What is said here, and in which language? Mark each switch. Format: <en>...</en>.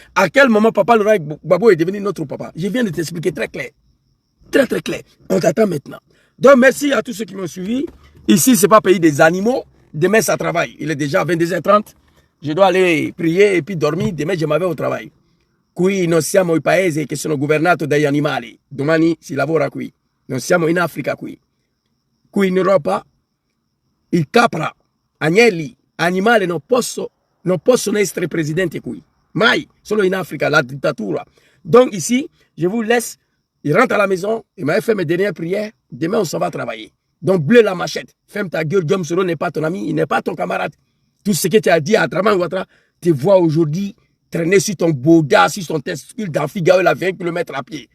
<fr>À quel moment papa Laurent Gbagbo est devenu notre papa? Je viens de t'expliquer très clair. Très très clair. On t'attend maintenant. Donc merci à tous ceux qui m'ont suivi. Ici, ce n'est pas pays des animaux. Demain, ça travaille. Il est déjà 22h30. Je dois aller prier et puis dormir. Demain, je m'en vais au travail.</fr> <it>Qui non siamo i paesi che sono governati dagli animali. Domani si lavora qui. Non siamo in Africa qui. Qui in Europa il capra, agnelli, animali non possono essere presidenti qui. Mai, solo in</it> <fr>Afrique, la dictature. Donc ici, je vous laisse, il rentre à la maison, il m'a fait mes dernières prières, demain on s'en va travailler. Donc bleu la machette, ferme ta gueule, Guillaume Soro n'est pas ton ami, il n'est pas ton camarade. Tout ce que tu as dit à Draman Ouattara, tu vois aujourd'hui traîner sur ton boda, sur ton testicule dans Figaro, à 20 km à pied.</fr>